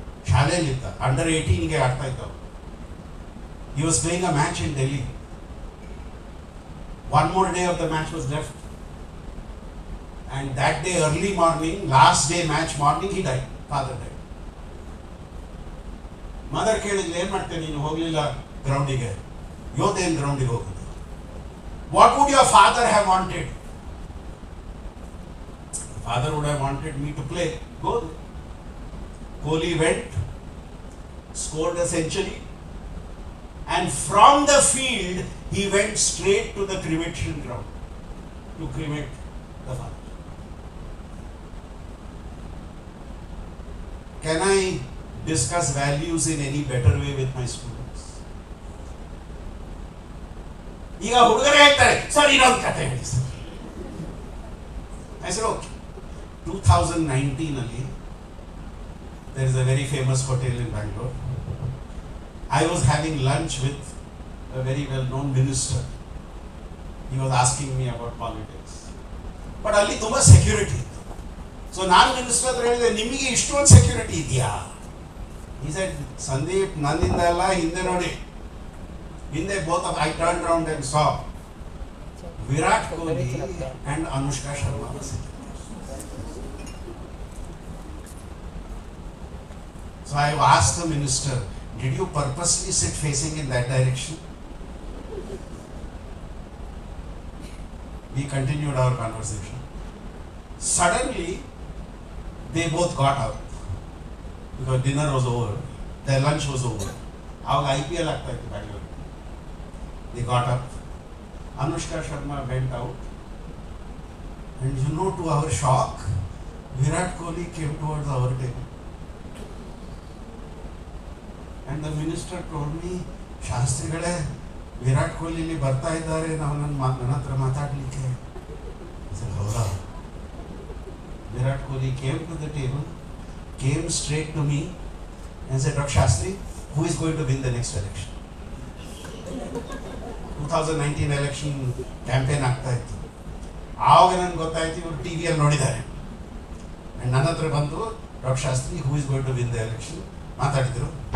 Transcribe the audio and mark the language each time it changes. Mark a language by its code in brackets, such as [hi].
[kn] ಶಾಲೆಯಲ್ಲಿದ್ದ, under 18ಗೆ ಆಡ್ತಾ ಇದ್ದ. [en] He was playing a match in Delhi. One more day of the match was left. And that day early morning, last day match morning, he died. Father died. [kn] Mother ಕೇಳಿದ್ಲು, ಏನು ಮಾಡ್ತೇನೆ ನೀನು, ಹೋಗಲಿಲ್ಲ ಗ್ರೌಂಡಿಗೆ? ಇವತ್ತೇನು ಗ್ರೌಂಡಿಗೆ ಹೋಗುದು? [en] What would your father have wanted? Father would have wanted me to play. Go. Kohli went, scored a century, and from the field he went straight to the cremation ground to cremate the father. Can I discuss values in any better way with my students? [kn] ಈಗ ಹುಡುಗರೇ ಹೇಳ್ತಾರೆ, sir ಇನ್ನೊಂದು ಕಥೆ ಹೇಳಿ sir. [en] I said, okay. 2019 ಅಲ್ಲಿ there is a very famous hotel in Bangalore. I was having lunch with a very well-known minister. He was asking me about politics. [kn] But ಅಲ್ಲಿ ತುಂಬಾ security ಇತ್ತು. So ನಾನು minister ಹತ್ರ ಹೇಳಿದೆ, ನಿಮಗೆ ಇಷ್ಟೊಂದು security ಇದೆಯಾ? [en] He said, [kn] ಸಂದೀಪ್, ನನ್ನಿಂದ ಎಲ್ಲ ಹಿಂದೆ ನೋಡಿ, ಹಿಂದೆ [en] both of I turned around and saw Virat Kohli and Anushka Sharma were sitting there. So I asked the minister, Did you purposely sit facing in that direction? We continued our conversation. Suddenly, they both got up because dinner was over, their lunch was over. [kn] Aವಾಗ IPL ಆಗ್ತಾ ಇತ್ತು Bangalore. [en] They got up. Anushka Sharma went out. And you know, to our shock, Virat Kohli came towards our table. And the minister told me, [kn] ಶಾಸ್ತ್ರಿಗಳೇ ವಿರಾಟ್ ಕೊಹ್ಲಿ ಇಲ್ಲಿ ಬರ್ತಾ ಇದ್ದಾರೆ, ನಾವು ನನ್ನ ಹತ್ರ ಮಾತಾಡಲಿಕ್ಕೆ. ಹೌದಾ? [en] Virat Kohli came to the table, came straight to me and said, Dr. Shastri, who is going to win the next election? [kn] 2019 election campaign ಆಗ್ತಾ ಇತ್ತು. ಆವಾಗ ನನಗೆ ಗೊತ್ತಾಯ್ತು ಇವರು ಟಿವಿಯಲ್ಲಿ ನೋಡಿದ್ದಾರೆ. ಆ್ಯಂಡ್ ನನ್ನ ಹತ್ರ ಬಂದು doctor Shastri [en] who is going to win the election [kn] ಮಾತಾಡಿದರು.